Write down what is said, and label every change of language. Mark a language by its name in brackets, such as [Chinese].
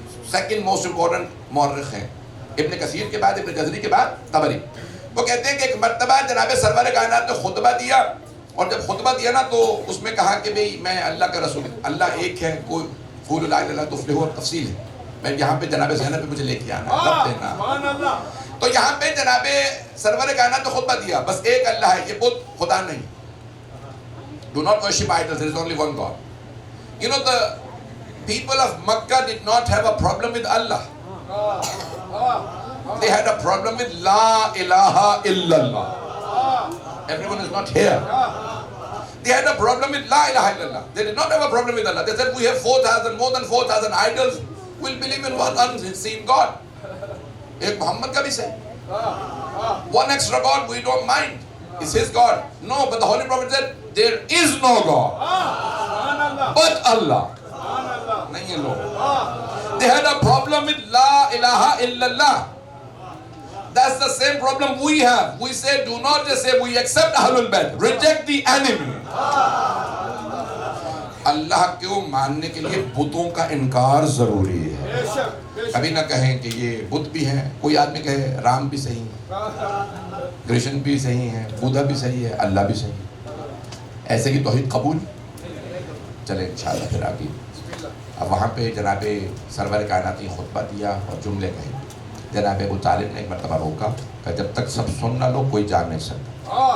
[English] second most important [Urdu] مورخ ہیں، ابن کثیر کے بعد، ابن جزری کے بعد طبری۔ وہ کہتے ہیں کہ ایک مرتبہ جناب سرور کائنات نے خطبہ دیا، اور جب خطبہ دیا نا تو اس میں کہا کہ بھئی میں اللہ کا رسول، اللہ ایک ہے، کوئی [Arabic] قولوا لا الہ الا اللہ تفلحوا، [Urdu] اور تفصیل ہے، میں یہاں پہ جناب زینب پہ مجھے لے کے آنا ہے، رب دینا۔ تو یہاں پہ جناب سرور کائنات نے خطبہ دیا، بس ایک اللہ ہے، یہ بت خدا نہیں۔ [English] Do not worship idols, there is only one God. You know, the people of Makkah did not have a problem with Allah. They had a problem with La ilaha illallah. Everyone is not here. They had a problem with La ilaha illallah. They did not have a problem with Allah. They said we have 4,000, more than 4,000 idols. We'll believe in one unseen God. [Urdu] Ek Muhammad ka bhi sahi. [English] One extra God we don't mind. It's his God. No, but the Holy Prophet said there is no God but Allah. [Urdu] Nahi hai log. [English] They had a problem with La ilaha illallah. That's the same problem we have. We say, do not just say we accept Ahlul Bayt, reject the enemy. [Urdu] اللہ کو ماننے کے لیے بتوں کا انکار ضروری ہے۔ کبھی نہ کہیں کہ یہ بت بھی ہیں، کوئی آدمی کہے رام بھی صحیح ہے، کرشن بھی صحیح ہے، بودھا بھی صحیح ہے، اللہ بھی صحیح ہے، ایسے کی توحید قبول؟ چلیں انشاءاللہ پھر آگے۔ اب وہاں پہ جناب سرور کائنات نے خطبہ دیا اور جملے کہے۔ جناب ابو طالب نے ایک مرتبہ روکا کہ جب تک سب سن نہ لو کوئی جان نہیں سکتا۔